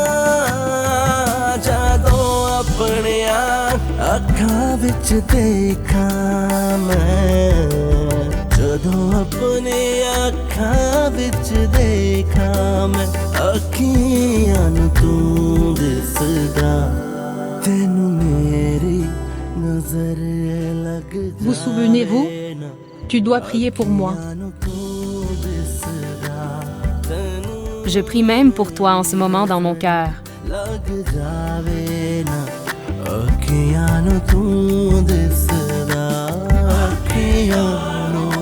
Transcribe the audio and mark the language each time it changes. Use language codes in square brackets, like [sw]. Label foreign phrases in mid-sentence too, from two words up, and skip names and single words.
[pa] ਜਾਦੋਂ ਅਪਣੇ ਅੱਖਾਂ ਵਿੱਚ ਦੇਖਾਂ ਮੈਂ ਜਦੋਂ ਅਪਣੇ ਅੱਖਾਂ ਵਿੱਚ ਦੇਖਾਂ ਮੈਂ ਅੱਖੀਆਂ ਨੂੰ ਤੂੰ ਦਿਸਦਾ ਤੈਨੂੰ ਮੇਰੀ ਨਜ਼ਰ ਲੱਗ [fr] Vous souvenez-vous? Tu dois prier pour moi. Je prie même pour toi en ce moment dans mon cœur. [pa] ਲੱਗ ਜਾਵੇ ਨਾ ਅੱਖੀਆਂ ਨੂੰ ਤੂੰ ਦਿਸਦਾ ਅੱਖੀਆਂ ਨੂੰ